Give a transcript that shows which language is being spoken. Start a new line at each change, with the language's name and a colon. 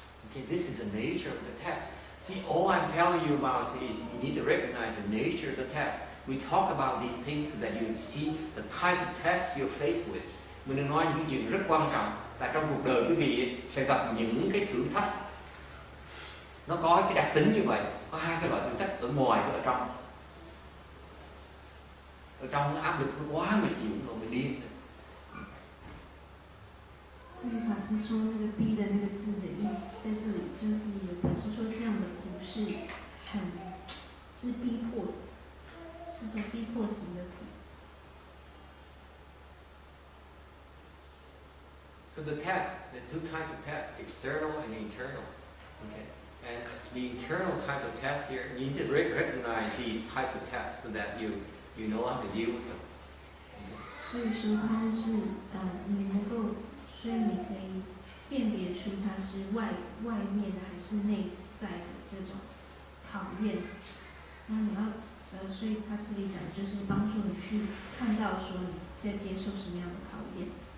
English: Okay, this is the nature of the test. See, all I'm telling you about is you need to recognize the nature of the test. We talk about these things so that you see the types of tests you're faced with.
Vietnamese: Mình đừng nói những cái chuyện rất quan trọng là trong cuộc đời quý vị sẽ gặp những cái thử thách. Nó có cái đặc tính như vậy, có hai cái loại thử thách ở ngoài và ở trong. Ở trong nó áp lực nó quá mình chịu rồi mình điên.
Chinese: 所以法师说那个 "B" 的那个字的意思，在这里就是也表示说这样的苦是逼迫，是种逼迫型的苦。
English: So the test, the two types of tests, external and internal. Okay, and the internal type of test here, you need to recognize these types of tests so that you know how to deal with them.
Chinese: 所以说它是你能够，所以你可以辨别出它是外面的还是内在的这种考验。那你要，所以他这里讲就是帮助你去看到说你在接受什么样的考验。